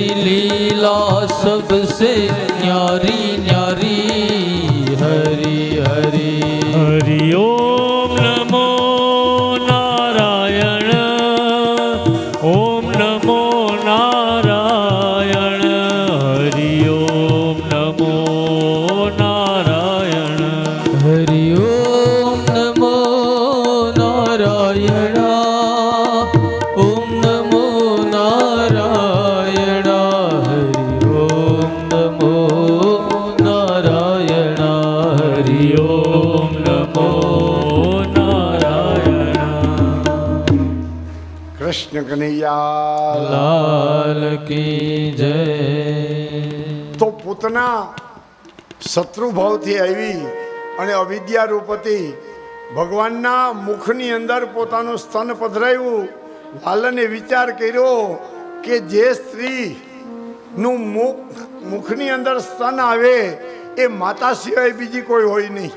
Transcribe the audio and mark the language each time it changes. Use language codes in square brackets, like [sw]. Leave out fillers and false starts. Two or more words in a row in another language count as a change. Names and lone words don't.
[hi] लीला सबसे न्यारी न्यारी हरि हरि [sa] हरि ओम नमो नारायण ओम नमो नारायण हरि ओम नमो नारायण हरि ओम नमो नारायण ओम नमो नारायण हरि ओम नमो नारायण हरि ओम नमो नारायण [gu] કૃષ્ણ કનૈયા [hi] लाल की जय [gu] તો પૂતના શત્રુભાવથી આવી અને અવિદ્યા રૂપથી ભગવાનના મુખની અંદર પોતાનું સ્તન પધરાવ્યું. લાલને વિચાર કર્યો કે જે સ્ત્રીનું મુખની અંદર સ્તન આવે એ માતા સિવાય બીજી કોઈ હોય નહીં.